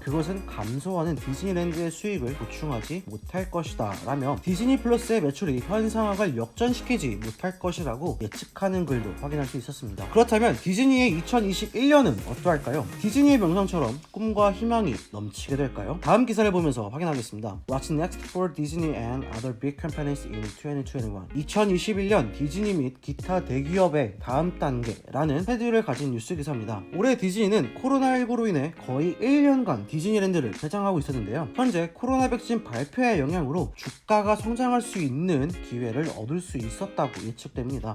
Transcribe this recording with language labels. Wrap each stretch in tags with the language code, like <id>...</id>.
<ko>그것은 감소하는 디즈니랜드의 수익을 보충하지 못할 것이다 라며 디즈니 플러스의 매출이 현 상황을 역전시키지 못할 것이라고 예측하는 글도 확인할 수 있었습니다. 그렇다면 디즈니의 2021년은 어떠할까요? 디즈니의 명성처럼 꿈과 희망이 넘치게 될까요? 다음 기사를 보면서 확인하겠습니다.</ko> <en>What's next for Disney and other big companies in 2021?</en> <ko>2021년 디즈니 및 기타 대기업의 다음 단계라는 헤드를 가진 뉴스 기사입니다. 올해 디즈니는 코로나19로 인해 거의 1년간 디즈니랜드를 개장하고 있었는데요. 현재 코로나 백신 발표의 영향으로 주가가 성장할 수 있는 기회를 얻을 수 있었다고 예측됩니다.</ko>